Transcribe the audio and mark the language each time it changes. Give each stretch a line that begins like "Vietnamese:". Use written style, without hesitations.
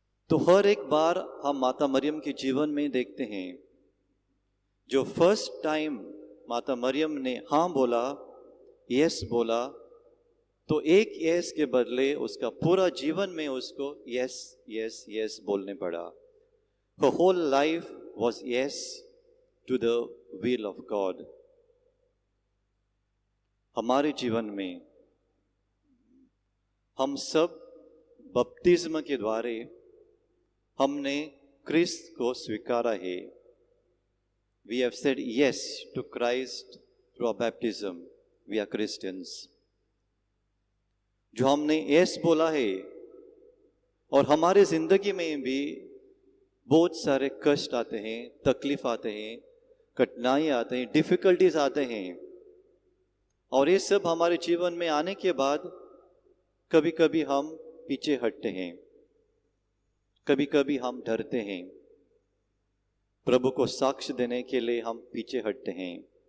Hindi: तो हर एक बार हम माता मरियम के जीवन में देखते हैं, जो फर्स्ट टाइम माता मरियम ने हाँ बोला, यस बोला, तो एक यस के बदले उसका पूरा जीवन में उसको यस यस यस बोलने पड़ा।
English: Her whole life was yes to the will of God.
Hindi: हमारे जीवन में हम सब बपतिस्म के द्वारे हमने क्रिस्त को स्वीकारा है.
English: We have said yes to Christ through our baptism. We are Christians.
Hindi: जो हमने yes बोला है, और हमारे जिंदगी में भी बहुत सारे कष्ट आते हैं, तकलीफ आते हैं, कठिनाई आते हैं, डिफिकल्टीज आते हैं, और ये सब हमारे जीवन में आने के बाद कभी कभी हम पीछे हटते हैं, कभी कभी हम डरते हैं, प्रभु को साक्ष्य देने के लिए हम पीछे हटते हैं.